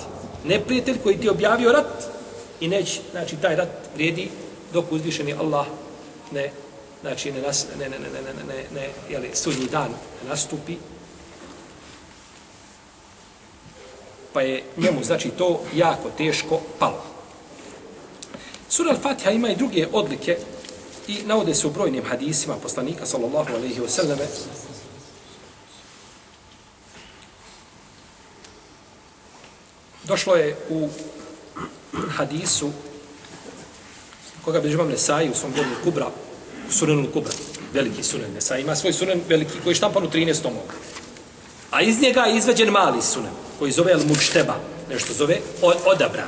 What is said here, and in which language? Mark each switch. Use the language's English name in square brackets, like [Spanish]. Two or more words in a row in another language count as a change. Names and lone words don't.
[Bosnian] Neprijatelj koji ti je objavio rat i neće, znači taj rat vrijedi dok uzvišeni Allah ne sudnji dan ne nastupi. Pa je njemu, znači, to jako teško palo. Sura Al-Fatiha ima i druge odlike i navode se u brojnim hadisima poslanika, [Arabic] صلى الله عليه وسلم. [Bosnian] Došlo je u hadisu koga bilježi imam Nesai u svom djelu Kubra, u Sunanu Kubra, veliki Sunan. Nesai ima svoj Sunan veliki koji je štampan u 13 tomova. A iz njega je izvađen mali Sunan koji zove Al-Mujteba, nešto zove odabran.